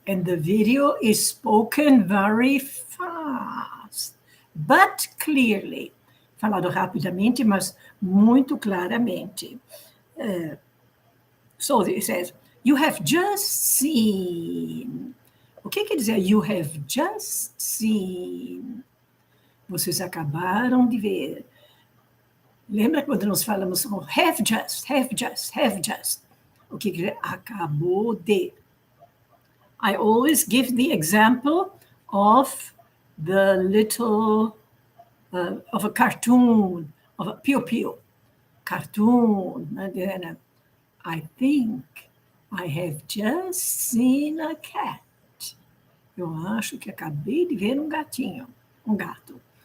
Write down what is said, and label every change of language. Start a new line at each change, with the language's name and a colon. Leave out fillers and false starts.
English: And the video is spoken very fast, but clearly.
Portuguese: Falado rapidamente, mas muito claramente.
English: So it says, you have just seen.
Portuguese: O que quer dizer
English: you have just seen?
Portuguese: Vocês acabaram de ver. Lembra quando nós falamos
English: have just, have just, have just?
Portuguese: O que quer dizer acabou de?
English: I always give the example of the little, of a cartoon, of a pew-pew cartoon. I think I have just seen a cat.
Portuguese: Eu acho que acabei de ver um gatinho, um gato.